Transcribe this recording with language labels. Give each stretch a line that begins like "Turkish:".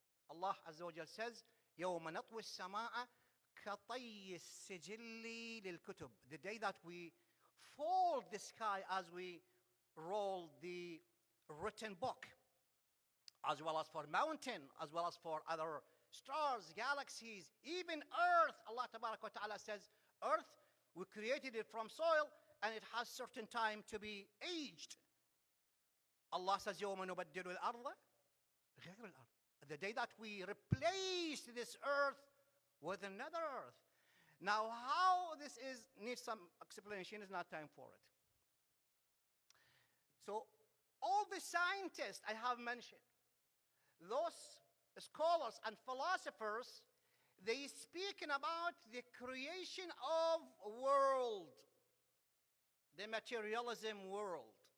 Arabic: Allah Azza wa Jal says, يَوْمَ نَطْوِ السَّمَاءَ كَطَيِّ السِّجِلِّ لِلْكُتُبِ.
English: The day that we fold the sky as we roll the written book, as well as for mountain, as well as for other stars, galaxies, even earth. Allah Tabaraka wa Ta'ala says, earth, we created it from soil and it has certain time to be aged.
Arabic: Allah says, يَوْمَ نُبَدِّلُ الْأَرْضَ غَيْرَ الْأَرْضِ.
English: The day that we replace this earth with another earth. Now, how this is needs some explanation. Is not time for it. So, all the scientists I have mentioned, those scholars and philosophers, they speaking about the creation of world, the materialism world.